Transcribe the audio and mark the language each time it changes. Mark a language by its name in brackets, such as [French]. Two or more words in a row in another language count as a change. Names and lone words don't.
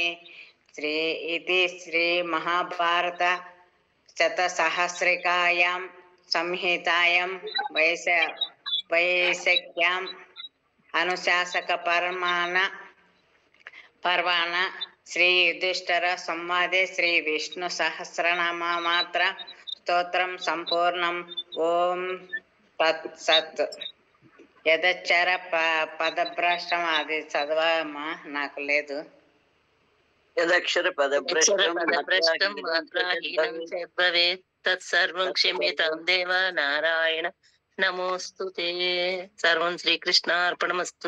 [Sanskrit] श्री इति श्री महाभारत शतसहस्रिकायां संहितायां वैशक्याम् अनुशासक पर्वाण श्री युधिष्ठिर संवादे श्री विष्णु सहस्रनाम मात्र स्तोत्रं संपूर्णम्. ओम तत्सत्. यदच्चर पदभ्रष्टं [Telugu] అది చదవమ్మా, నాకు లేదు. [Sanskrit] यदक्षर पदभ्रष्टं पदभ्रष्टं मात्राहीनं भवेत् तत्सर्वं क्षम्यतां देव नारायण नमोस्तुते. सर्वं श्रीकृष्णार्पणमस्तु.